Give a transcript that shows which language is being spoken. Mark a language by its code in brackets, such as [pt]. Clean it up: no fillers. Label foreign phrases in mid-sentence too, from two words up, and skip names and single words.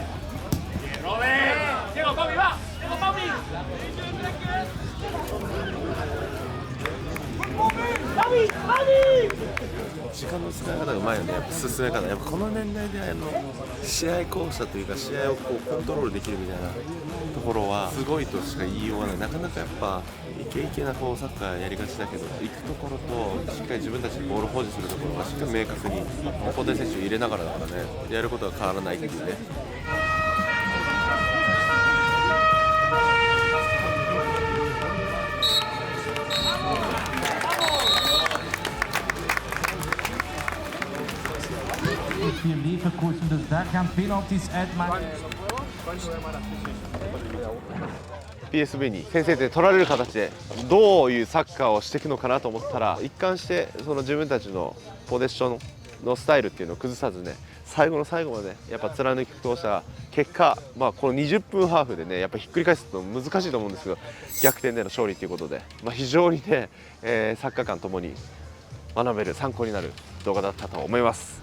[nl] Diego, Bobby, va. Diego, Bobby. [ja] 時間の使い方がうまいよね、やっぱ進め方、やっぱこの年代で試合巧者というか、試合をこうコントロールできるみたいなところはすごいとしか言いようがない。なかなかやっぱイケイケなこうサッカーやりがちだけど、行くところとしっかり自分たちでボールを保持するところがしっかり明確に交代選手を入れながらだからね、やることは変わらないっていうね。 [nl] Via Leverkusen, dus daar gaan penalties uitmaken. [ja] PSV に先制点取られる形でどういうサッカーをしていくのかなと思ったら、一貫してその自分たちのポゼッションのスタイルっていうのを崩さずね、最後の最後までやっぱ貫き通した結果、この20分ハーフでね、やっぱひっくり返すの難しいと思うんですけど、逆転での勝利ということで、非常にね、サッカー観ともに学べる参考になる動画だったと思います。